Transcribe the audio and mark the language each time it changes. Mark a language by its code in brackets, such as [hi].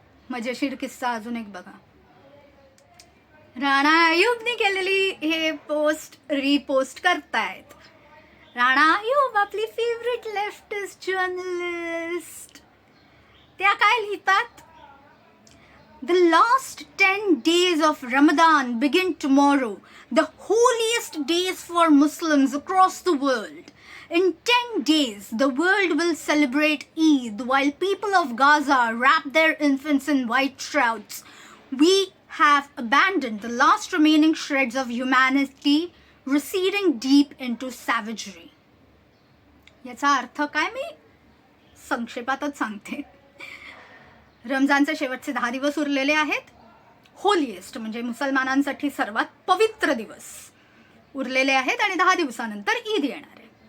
[mr] मजेशीर किस्सा अजून एक बघा. राणा आयुबने केलेली हे पोस्ट रिपोस्ट करतायत. राणा आयुब आपली फेवरेट लेफ्टिस्ट जर्नलिस्ट, त्या काय लिहितात? [en] The last 10 days of Ramadan begin tomorrow, the holiest days for Muslims across the world. In 10 days, the world will celebrate Eid while people of Gaza wrap their infants in white shrouds. We have abandoned the last remaining shreds of humanity, receding deep into savagery. [mr] याचा अर्थ काय मी संक्षेपातच सांगते. रमजानचे शेवटचे 10 दिवस उरलेले आहेत. Holiest म्हणजे मुसलमानांसाठी सर्वात पवित्र दिवस उरलेले आहेत आणि 10 दिवसानंतर ईद येणार आहे.